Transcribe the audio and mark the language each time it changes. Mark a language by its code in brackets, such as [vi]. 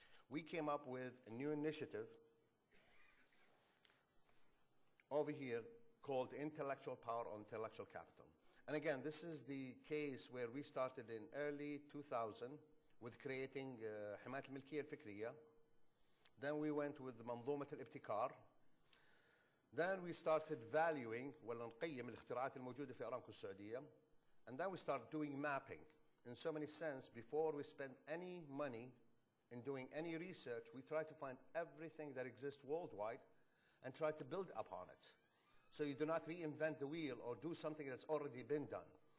[en] We came up with a new initiative over here called intellectual power or intellectual capital. And again, this is the case where we started in early 2000 with creating [ar] حماية الملكية الفكرية. [en] Then we went with the [ar] منظومة الابتكار. [en] Then we started valuing [ar] ولا نقيم الاختراعات الموجودة في أرامكو السعودية. [en] And then we start doing mapping. In so many sense, before we spend any money in doing any research, we try to find everything that exists worldwide and try to build upon it. So you do not reinvent the wheel or do something that's already been done.